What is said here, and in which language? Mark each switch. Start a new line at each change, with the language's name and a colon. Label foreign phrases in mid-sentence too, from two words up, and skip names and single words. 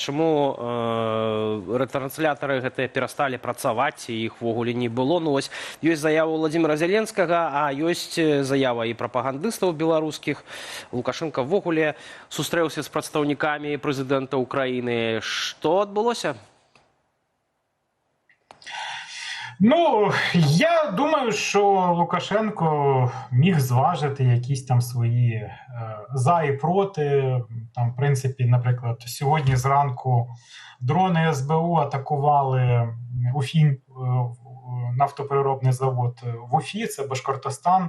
Belarusian: Чаму рэтрансляторы гэтыя перасталі працаваць, і іх ввогуле не было? Ну вось ёсць заява Владимира Зеленскага, а ёсць заява і прапагандыстаў беларускіх. Лукашенко ввогуле сустрэўся з прадстаўнікамі прэзідэнта Украіны. Што адбылося?
Ukrainian: Ну, я думаю, що Лукашенко міг зважити якісь там свої за і проти. Там, в принципі, наприклад, сьогодні зранку дрони СБУ атакували нафтопереробний завод в Уфі, це Башкортостан.